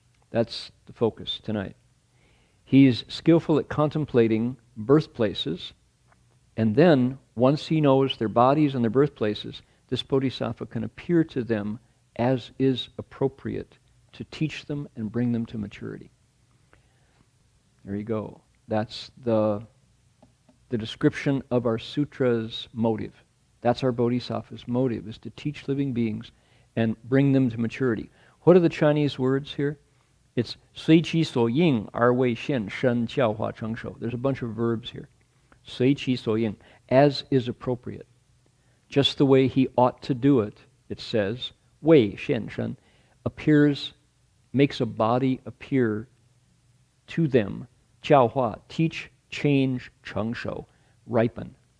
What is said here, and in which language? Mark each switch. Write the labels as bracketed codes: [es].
[en] That's the focus tonight. He's skillful at contemplating birthplaces, and then, once he knows their bodies and their birthplaces, this bodhisattva can appear to them as is appropriate to teach them and bring them to maturity. There you go. That's the description of our sutra's motive. That's our bodhisattva's motive, is to teach living beings and bring them to maturity. What are the Chinese words here? [zh] It's 随其所应而为现身教化成熟. [en] There's a bunch of verbs here. [zh] 随其所应, [en] as is appropriate. Just the way he ought to do it, it says, [zh] 为现身, [en] appears, makes a body appear to them, [zh] 教化, [en] teach, change, [zh] 成熟, [en] ripen.